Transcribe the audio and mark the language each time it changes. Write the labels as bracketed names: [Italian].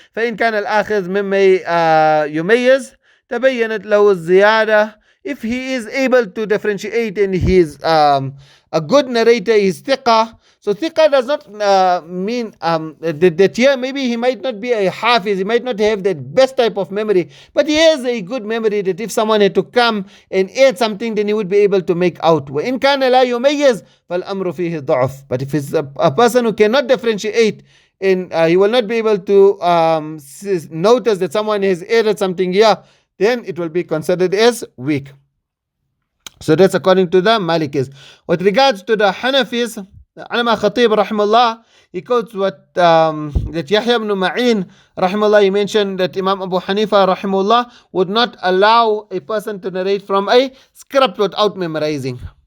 [Arabic] فإن كان الآخذ مما يميز تبينت له الزيادة. [English] If he is able to differentiate and he is a good narrator, he is thiqa. So thiqa does not mean that here maybe he might not be a hafiz, he might not have that best type of memory, but he has a good memory that if someone had to come and add something, then he would be able to make out. [Arabic] وإن كان لا يميز فالأمر فيه ضعف. [English] But if it's a person who cannot differentiate, and he will not be able to notice that someone has added something here, then it will be considered as weak. So that's according to the Malikis. With regards to the Hanafis, Alama Khatib rahimahullah, he quotes what that Yahya ibn Ma'in rahimahullah, he mentioned that Imam Abu Hanifa rahimahullah would not allow a person to narrate from a script without memorizing.